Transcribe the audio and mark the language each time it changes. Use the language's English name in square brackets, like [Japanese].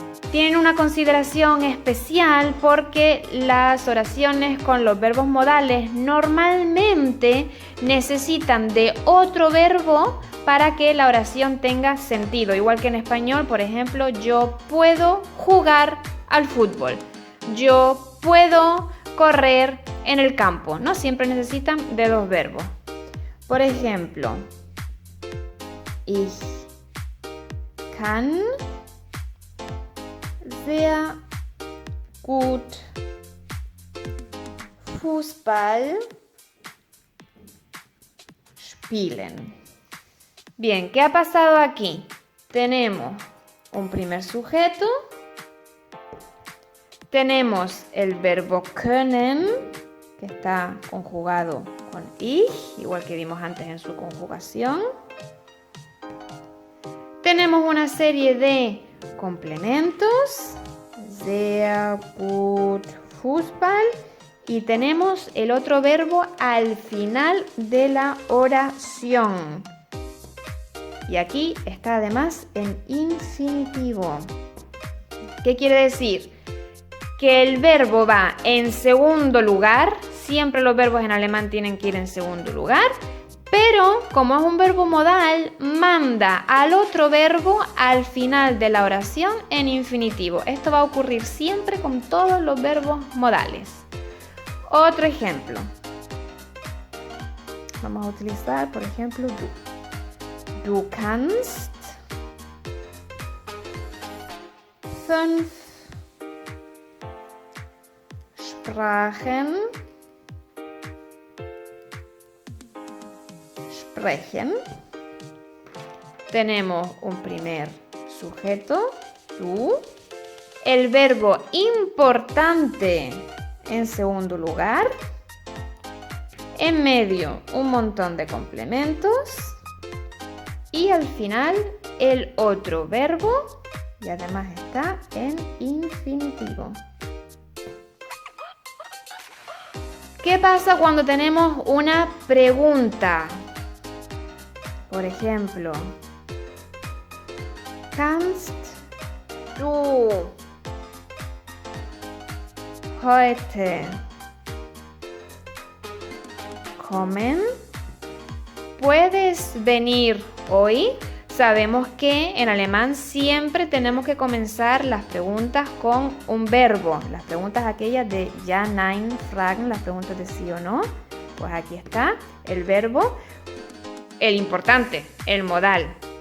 [Spanish] Tienen una consideración especial porque las oraciones con los verbos modales normalmente necesitan de otro verbo para que la oración tenga sentido. Igual que en español, por ejemplo, yo puedo jugar al fútbol. Yo puedo correr en el campo. No siempre necesitan de dos verbos. Por ejemplo, [German] ich kann sehr gut Fußball spielen. [Spanish] Bien, ¿qué ha pasado aquí? Tenemos un primer sujeto, tenemos el verbo können, que está conjugado con ich, igual que vimos antes en su conjugación. Tenemos una serie de complementos, [German] sehr gut Fußball, [Spanish] y tenemos el otro verbo al final de la oración. Y aquí está además en infinitivo. ¿Qué quiere decir? Que el verbo va en segundo lugar. Siempre los verbos en alemán tienen que ir en segundo lugar. Pero como es un verbo modal, manda al otro verbo al final de la oración en infinitivo. Esto va a ocurrir siempre con todos los verbos modales. Otro ejemplo. Vamos a utilizar, por ejemplo, du. [German] Du kannst 5 Sprachen sprechen. [Spanish] Tenemos un primer sujeto, du. El verbo importante en segundo lugar. En medio, un montón de complementos. Y al final, el otro verbo. Y además está en infinitivo. ¿Qué pasa cuando tenemos una pregunta? Por ejemplo, [German] kannst du heute kommen? [Spanish] ¿puedes venir hoy? Sabemos que en alemán siempre tenemos que comenzar las preguntas con un verbo. Las preguntas aquellas de [German] ja, nein, fragen, [Spanish] las preguntas de sí o no. Pues aquí está el verbo, el importante, el modal.